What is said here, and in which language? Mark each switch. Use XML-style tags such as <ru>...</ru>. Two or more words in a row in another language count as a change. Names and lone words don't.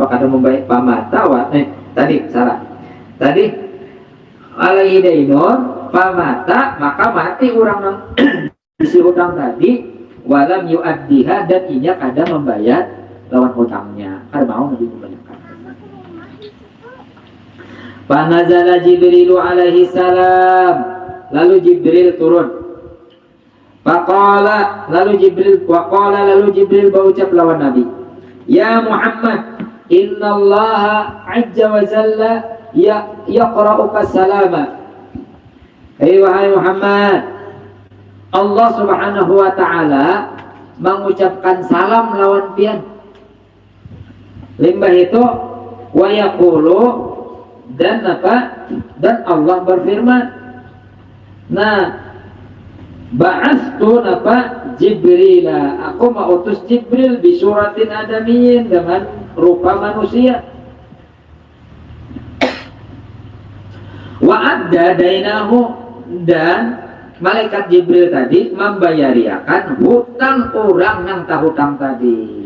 <bjn>Kada membayar pamata tadi salah. Tadi</bjn> <ar>عليه دين</ar> <bjn>pamata, maka mati orang yang isi hutang tadi,</bjn> <ar>ولم يؤدها,</ar> <bjn>dan inya kada membayar lawan hutangnya. Kada mau Nabi membayarkan. Panazala Jibril</bjn> <ar>عليه السلام,</ar> <bjn>lalu Jibril turun. Faqala, lalu Jibril berucap lawan Nabi,</bjn> <ar>يا محمد إن الله عز وجل يقرئك السلام.</ar> <bjn>Wahai Muhammad, Allah</bjn> <ar>سبحانه وتعالى</ar> <bjn>mengucapkan salam lawan pian. Limbah itu</bjn> <ar>ويقول,</ar> <bjn>dan apa? Dan Allah berfirman, nah, ba'astu apa? Jibrila, aku mengutus Jibril</bjn> <ar>بصورة آدمي,</ar> <bjn>dengan rupa manusia.</bjn> <ar>وأدى دينه,</ar> <bjn>dan malaikat Jibril tadi membayariakan hutang orang yang tak hutang tadi.</bjn>